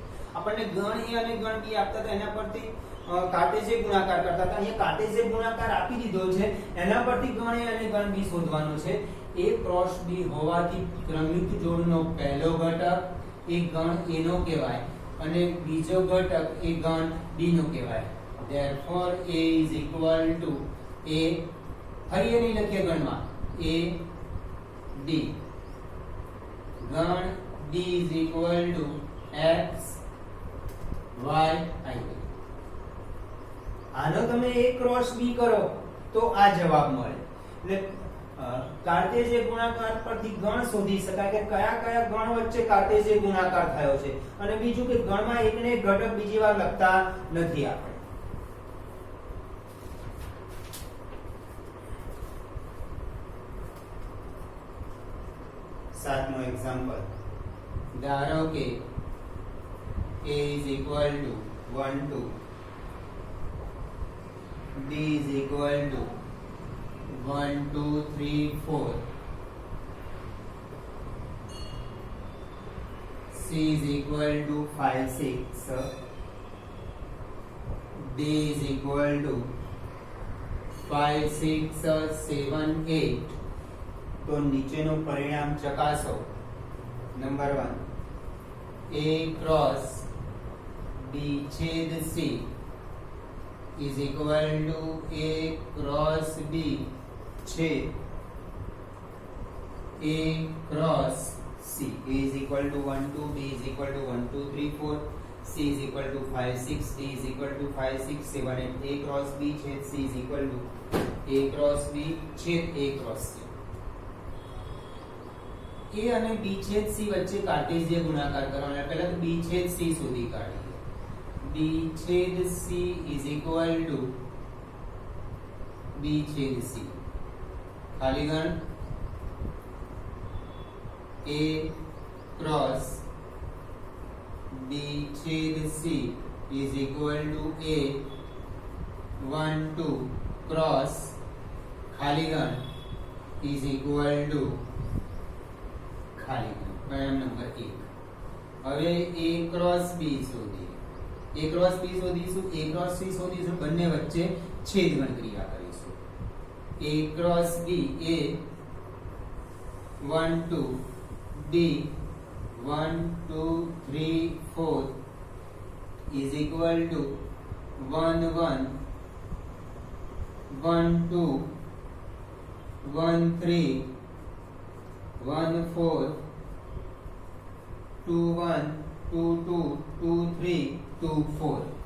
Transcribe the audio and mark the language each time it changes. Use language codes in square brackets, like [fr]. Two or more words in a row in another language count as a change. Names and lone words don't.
[gu] આપણને ગણ A અને ગણ B આપતા હતા એના પરથી કાર્ટેશિયન ગુણાકાર કરતા હતા. અહીંયા કાર્ટેશિયન ગુણાકાર આપી દીધો છે એના પરથી ગણ A અને ગણ B શોધવાનો છે. [en] A cross B [gu] હોવાથી ક્રમયુક્ત જોડનો પહેલો ઘટક એ ગણ A નો કહેવાય અને બીજો ઘટક એ ગણ B નો કહેવાય. [en] therefore A is equal to A, [gu] ફરી એ નહીં લખીએ ગણમાં, A D. [en] ગણ D is equal to X Y I. [gu] આનો તમે [en] A cross B [gu] કરો તો આ જવાબ મળે. એટલે કાર્ટેશિય ગુણાકાર પરથી ગણ શોધી શકાય કે કયા કયા ગણ વચ્ચે કાર્ટેશિય ગુણાકાર થયો છે, અને બીજું કે ગણમાં એકને એક ઘટક બીજી વાર લખતા નથી આપણે. સાતમો એક્ઝામ્પલ, ધારો કે [en] a is equal to 1 2, b is equal to 1 2 3 4, c is equal to 5 6, d is equal to 5 6 7 8. [gu] તો નીચેનું પરિણામ ચકાસો. નંબર 1, [en] a cross b છેદ c is equal to a cross b छेद a cross c. a is equal to 1 2, b is equal to 1 2 3 4, c is equal to 5 6, d is equal to 5 6 7 8. a cross b छेद c is equal to a cross b छेद a cross c. [gu] a અને b છેદ c વચ્ચે કાર્ટેશિય ગુણાકાર કરવાનો. પહેલા તો b છેદ c શોધી કાઢીએ. b છેદ c [en] is equal to [gu] b છેદ c. ખાલી ગણ [en] a cross b छेद c is equal to a 1 2 cross [gu] ખાલી ગણ [en] is equal to [gu] ખાલી ગણ. પરિણામ નંબર 1. હવે [en] a cross b [gu] શોધીએ. [en] a cross b [gu] શોધીશું, [en] a cross c [gu] શોધીશું, બંને વચ્ચે છેદગણ ક્રિયા કરીશું. [en] a cross b a 1 2, b 1 2 3 4 is equal to 1 1 1 2 1 3 1 4 2 1 2 2 2 3 2 4.